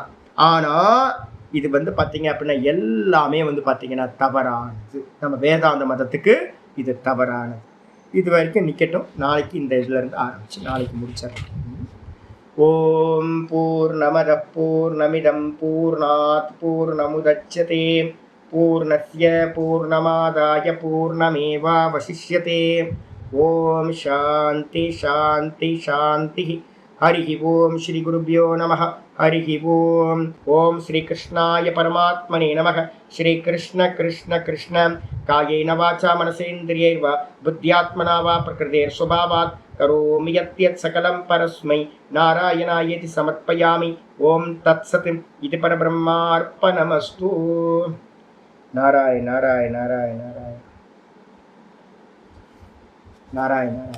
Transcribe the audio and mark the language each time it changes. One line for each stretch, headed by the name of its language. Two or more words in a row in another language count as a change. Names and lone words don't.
Tamil: ஆனா இது வந்து பார்த்தீங்க அப்படின்னா எல்லாமே வந்து பார்த்தீங்கன்னா தவறானது. நம்ம வேதாந்த மதத்துக்கு இது தவறானது. இது வரைக்கும் நிக்கட்டும். நாளைக்கு இந்த இதுல இருந்து ஆரம்பிச்சு நாளைக்கு முடிச்சிடலாம்.
Sanskrit: ओम् पूर्णमद पूर्णमिदं पूर्णात् पूर्णमुदच्यते पूर्णस्य पूर्णमादाय पूर्णमेवावशिष्यते. ओम् शान्ति शान्ति शान्ति. हरि ओम् श्री गुरुभ्यो नमः। हरि ओम्. ओम् श्री कृष्णाय परमात्मने नमः. ஸ்ரீ கிருஷ்ண கிருஷ்ண கிருஷ்ண. कायेन वाचा मनसेन्द्रियैर्वा बुद्ध्यात्मना वा प्रकृतेर् स्वभावात् करोमि यद्यत् सकलं परस्मै नारायणायेति समर्पयामि. ओम् तत्सत्। इदु परब्रह्मार्पणमस्तु. நாராயண நாராயண நாராயண நாராயண நாராயண நாராயண.